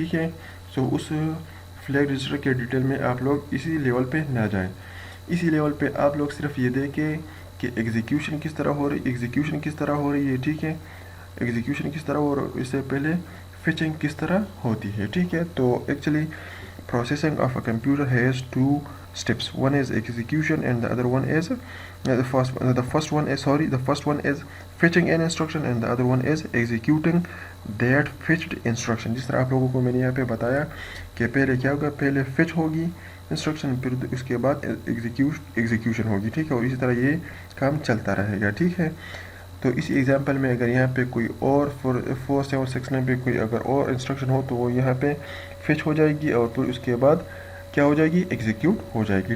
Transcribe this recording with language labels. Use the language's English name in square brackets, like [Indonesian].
[Urdu] ٹھیک ہے، سو اس flag register کے ڈیٹیل میں آپ لوگ اسی لیول پہ نہ جائیں. اسی لیول پہ آپ لوگ صرف یہ دیکھیں کہ ایگزیکیوشن کس طرح ہو رہی ہے. ٹھیک ہے، ایگزیکیوشن کس طرح ہو رہی ہے، اس سے پہلے فچنگ کس طرح ہوتی ہے. [English] ٹھیک ہے، تو actually processing of a computer has two steps. One is execution and the other one is the first one is fetching an instruction and the other one is executing that fetched instruction. [Urdu] جس طرح آپ لوگوں کو میں نے یہاں پہ بتایا کہ پہلے کیا ہوگا، پہلے فیچ ہوگی انسٹرکشن، پھر اس کے بعد ایگزیکیوشن ہوگی. ٹھیک ہے، اور اسی طرح یہ کام چلتا رہے گا. ٹھیک ہے، تو اسی ایگزامپل میں اگر یہاں پہ کوئی اور 4769 پہ کوئی اگر اور انسٹرکشن ہو تو وہ یہاں پہ فچ ہو جائے گی اور پھر اس کے بعد کیا ہو جائے گی، ایگزیکیوٹ ہو جائے گی.